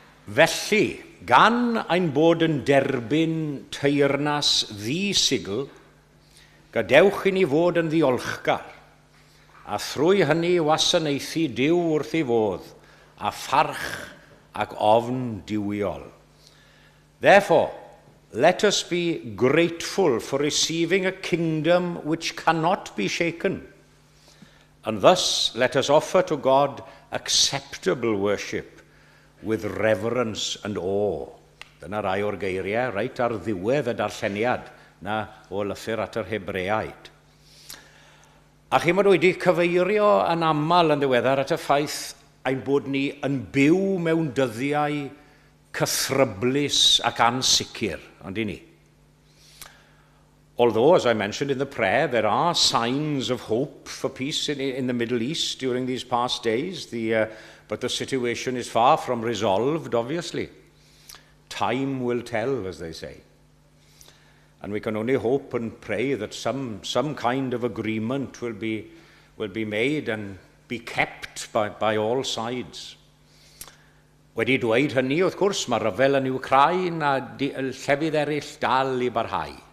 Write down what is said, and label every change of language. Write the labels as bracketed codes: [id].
[cy] Felly, gan ein bod yn derbyn teyrnas ddi-sigl, gadewch i ni fod yn ddiolchgar, a thrwy hynny wasanaethu Duw wrth ei fodd, a pharch ac ofn diwiol. [en] Therefore, let us be grateful for receiving a kingdom which cannot be shaken, and thus let us offer to God acceptable worship with reverence and awe. [cy] Dyna rai o'r geiriau, reit ar ddiwedd y darlleniad na o lythyr at yr Hebreaid. A chi mod wedi cyfeirio yn aml yn ddiweddar at y ffaith ein bod ni yn byw mewn dyddiau cythryblus ac ansicr, ond i ni. [en] Although, as I mentioned in the prayer, there are signs of hope for peace in the Middle East during these past days, but the situation is far from resolved, obviously. Time will tell, as they say. And we can only hope and pray that some kind of agreement will be made and be kept by all sides. [cy] Wedi dweud hynny, wrth gwrs, mae ryfel yn Ukraine a llefydd eraill dal i barhau.